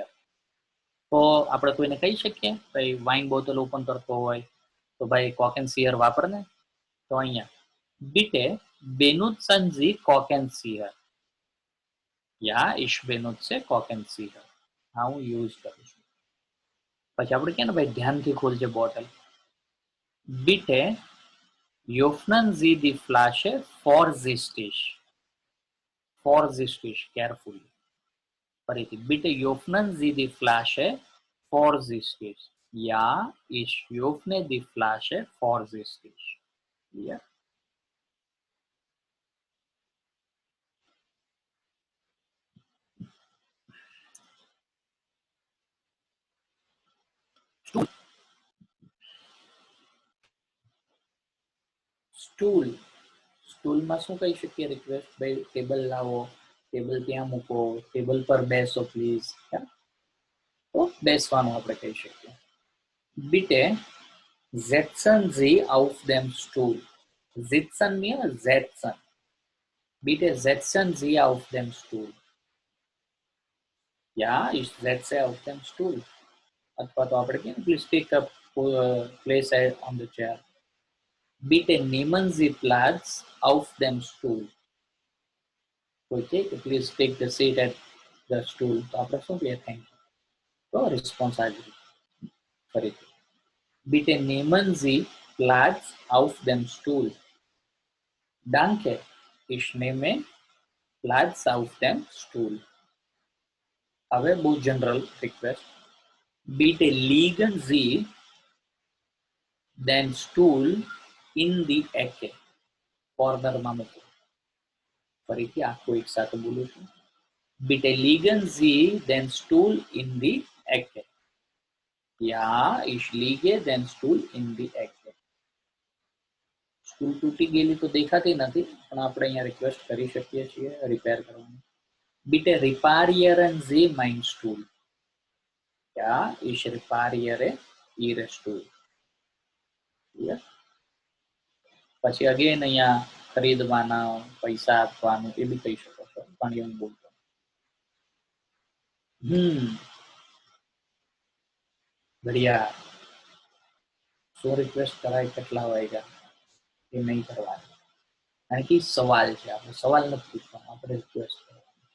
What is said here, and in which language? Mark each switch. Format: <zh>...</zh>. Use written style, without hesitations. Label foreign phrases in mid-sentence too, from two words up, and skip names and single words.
<gu>તો આપણે કોઈને કહી શકીએ ભાઈ</gu> <en>wine bottle open</en> <gu>કરતો હોય તો ભાઈ કોકેન્સીહર વાપર ને. તો અહીંયા</gu> <de>Bitte benutzen Sie Korkenzieher. Ja, ich benutze Korkenzieher.</de> <gu>હા, હું યુઝ કરું છું. પછી આપણે કે ને ભાઈ ધ્યાનથી ખોલજે બોટલ.</gu> <de>Bitte öffnen Sie die Flasche vorsichtig. Vorsichtig, carefully. ફરીથી bitte öffnen Sie die Flasche vorsichtig. Ja, ich öffne die Flasche vorsichtig. Yeah. Stuhl.</de> <en>Stool.</en> <gu>સ્ટૂલમાં શું કહી શકીએ રિક્વેસ્ટ ભાઈ ટેબલ લાવો ટેબલ ત્યાં મૂકો ટેબલ પર બેસો પ્લીઝ તો બેસવાનું આપણે કહી શકીએ</gu> <de>bitte setzen Sie auf dem Stuhl. Sitzen mir setzen. Bitte setzen Sie auf dem Stuhl. Ja, ich setze auf dem Stuhl.</de> <gu>અથવા તો આપણે કહીએ</gu> <en>please take a place on the chair.</en> <de>Bitte nehmen Sie Platz auf dem Stuhl.</de> <en>Okay, please take the seat at the stool.</en> <gu>તો આપણે શું કહીએ</gu> <en>thank you</en> <gu>તો રિસ્પોન્સ આવી ફરીથી</gu> <de>Bitte nehmen Sie Platz auf dem Stuhl. Danke, ich nehme Platz auf dem Stuhl.</de> <gu>હવે બહુ જનરલ રિક્વેસ્ટ</gu> <de>Bitte legen Sie den Stuhl in die Ecke.</de> <gu>કોર્નરમાં મૂકો ફરીથી આખું એક સાથે બોલું છું</gu> <de>Bitte legen Sie den Stuhl in die Ecke. Ja, ich lege den Stuhl in die Ecke.</de> <gu>સ્ટૂલ તૂટી ગયેલી તો દેખાતી નથી પણ આપણે અહીંયા રિક્વેસ્ટ કરી શકીએ છીએ રિપેર કરવાની</gu> <de>Bitte reparieren Sie meinen Stuhl. Ja, ich repariere Ihren Stuhl.</de> <en>Yeah.</en> <gu>પછી અગેન અહીંયા ખરીદવાના પૈસા આપવાનું એ બી કહી શકો છો પણ એવું બોલતો बढ़िया શું રિક્વેસ્ટ કરાય કેટલા વાગ્યા એ નહીં કરવાની કારણ કે સવાલ છે આપણે સવાલ નથી પૂછવાનો આપણે રિક્વેસ્ટ કરવાની</gu>